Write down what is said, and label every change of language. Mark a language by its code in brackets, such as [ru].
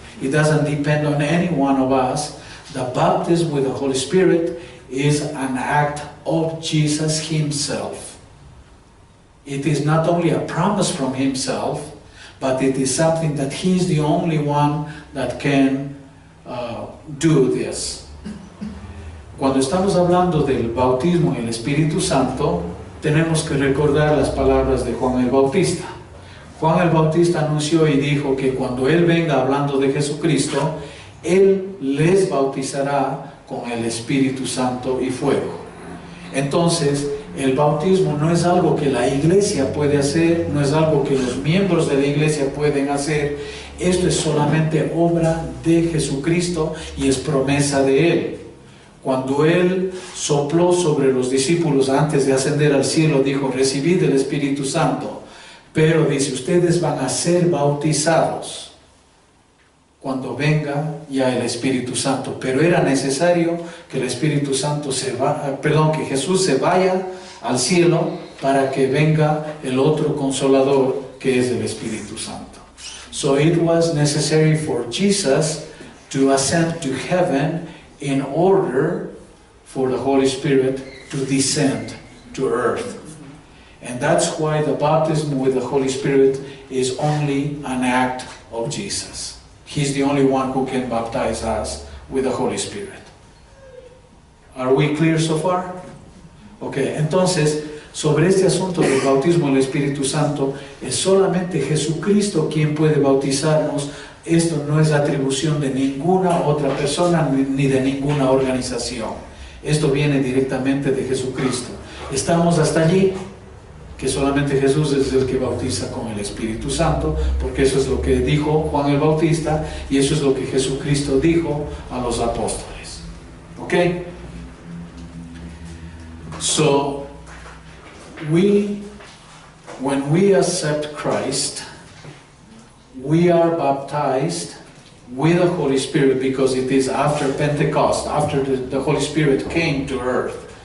[en] It doesn't depend on any one of us. The baptism with the Holy Spirit is an act of Jesus himself. It is not only a promise from himself, but it is something that he's the only one that can do this. [es] Cuando estamos hablando del bautismo en el Espíritu Santo, tenemos que recordar las palabras de Juan el Bautista. Juan el Bautista anunció y dijo que cuando él venga hablando de Jesucristo, él les bautizará con el Espíritu Santo y fuego. Entonces, el bautismo no es algo que la iglesia puede hacer, no es algo que los miembros de la iglesia pueden hacer. Esto es solamente obra de Jesucristo y es promesa de Él. Cuando Él sopló sobre los discípulos antes de ascender al cielo, dijo: recibid el Espíritu Santo. Pero dice, ustedes van a ser bautizados cuando venga ya el Espíritu Santo. Pero era necesario que el Espíritu Santo que Jesús se vaya al cielo para que venga el otro consolador, que es el Espíritu Santo. [en] So it was necessary for Jesus to ascend to heaven in order for the Holy Spirit to descend to earth. And that's why the baptism with the Holy Spirit is only an act of Jesus. He's the only one who can baptize us with the Holy Spirit. Are we clear so far? [es] Ok, entonces, sobre este asunto del bautismo del Espíritu Santo, es solamente Jesucristo quien puede bautizarnos. Esto no es atribución de ninguna otra persona ni de ninguna organización. Esto viene directamente de Jesucristo. Estamos hasta allí, que solamente Jesús es el que bautiza con el Espíritu Santo, porque eso es lo que dijo Juan el Bautista y eso es lo que Jesucristo dijo a los apóstoles. ¿Ok? [en] So, when we accept Christ, we are baptized with the Holy Spirit, because it is after Pentecost, after the Holy Spirit came to earth.